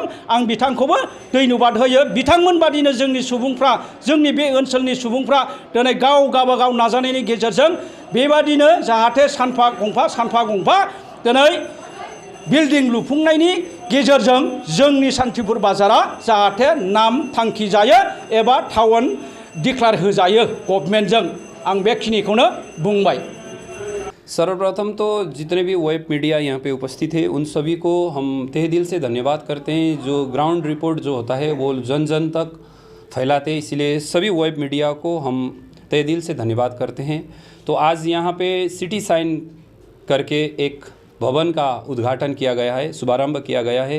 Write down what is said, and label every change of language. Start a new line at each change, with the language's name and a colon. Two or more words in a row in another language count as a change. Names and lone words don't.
Bodo: आं बिथांखौबो धन्यबाद होयो। बिथांमोन बादिनो जोंनि सुबुंफ्रा, जोंनि बे ओनसोलनि सुबुंफ्रा दिनै गावबागाव नाजानायनि गेजेरजों बेबादिनो जाहाथे सानफा गंफा दिनै बिल्डिं लुफुंनायनि गेजेरजों जोंनि सान्तिपुर बाजारा जाहाथे नाम थांखि जायो एबा
English: town declare
Bodo: होजायो गभर्नमेन्टजों। आं बेखिनिखौनो बुंबाय।
Hindi: सर्वप्रथम तो जितने भी
English: web media
Hindi: यहाँ पे उपस्थित है उन सभी को हम तहे दिल से धन्यवाद करते हैं। जो
English: ground report
Hindi: जो होता है वो जन तक फैलाते हैं, इसलिए सभी
English: web media
Hindi: को हम तहे दिल से धन्यवाद करते हैं। तो आज यहाँ पे
English: city sign
Hindi: करके एक भवन का उद्घाटन किया गया है, शुभारंभ किया गया है।